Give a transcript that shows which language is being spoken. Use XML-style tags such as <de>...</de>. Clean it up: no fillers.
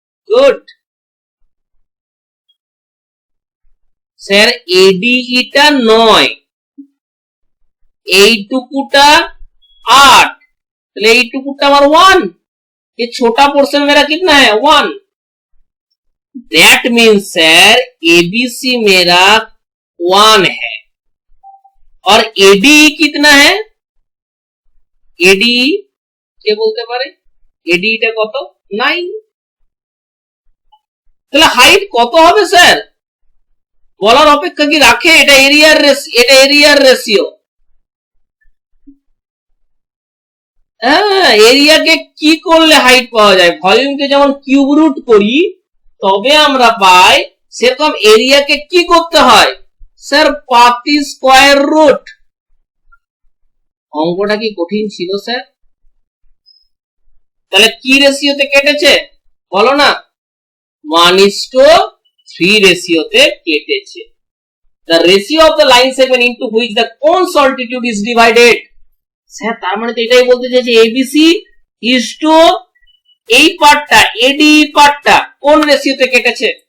<bn>Good sir, ADE টা 9, এইটুকুটা 8, তাহলে এইটুকুটা আমার 1,</bn> <hi>ये छोटा पोर्शन मेरा कितना है? 1. दैट मीन्स सर एबीसी मेरा 1 है और एडीई कितना है?</hi> <bn>एडीई কে বলতে পারে? এডিই টা কত? 9. তাহলে হাইট কত হবে স্যার? বলার অপেক্ষা কি রাখে? এটা এরিয়ার রেশিও। হ্যাঁ, এরিয়াকে কি করলে হাইট পাওয়া যায়? ভলিউমকে যেমন কিউব রুট করি তবে আমরা পাই, সেরকম এরিয়াকে কি করতে হয় স্যার? পাতি স্কয়ার রুট। অঙ্কটা কি কঠিন ছিল স্যার? তাহলে কি রেশিওতে কেটেছে বলো না? 1:3 রেশিওতে কেটেছে।</bn> <en>The ratio of the line segment into which the cone's altitude is divided.</en> <bn>Sir তার মানে তো এটাই বলতে চাইছে এবিসি ইজ টু এই পার্টটা, এডি পার্টটা কোন রেশিওতে কেটেছে?</bn>